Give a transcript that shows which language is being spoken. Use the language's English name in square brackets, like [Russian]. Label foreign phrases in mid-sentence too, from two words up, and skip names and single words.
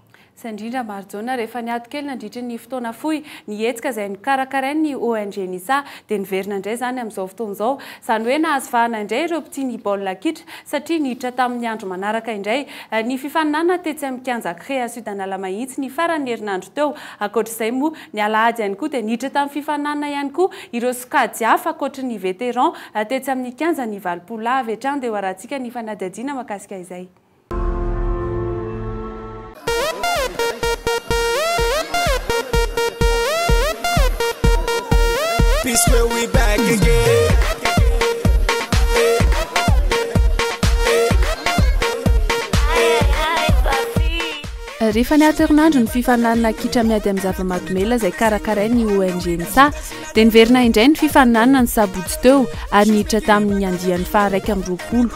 [Malagasy] Sandrindra Marjona rehefa niato kely nandritra ny fotoana fohy ny hetsika izay nikarakarain'ny ONG Nisa dia niverina indray zany amin'izao fotoana izao izany hoe nahazo vahana indray ireo mpitiny baolina kitra satria niditra tamin'ny andro manaraka indray ny fifaninana tetsy amin'ny kianja Korea Sud Analamahitsy ny farany herinandro teo ankoatr'izay moa ny alahady ihany koa dia niditra tamin'ny fifaninana ihany koa ireo sokajy hafa ankoatra ny vétéran tetsy amin'ny kianja ny valopolo avy hatrany dia hoarantsika ny fanadihadiana mahakasika izay. [English] We back again. [Malagasy] Rehefa niato herinandro ny fifaninana kitra miady amin'ny zava-mahadomela izay karakarain'ny ONG Nisa dia niverina indray ny fifaninana ny sabotsy teo ary niditra tamin'ny andiany faha 120.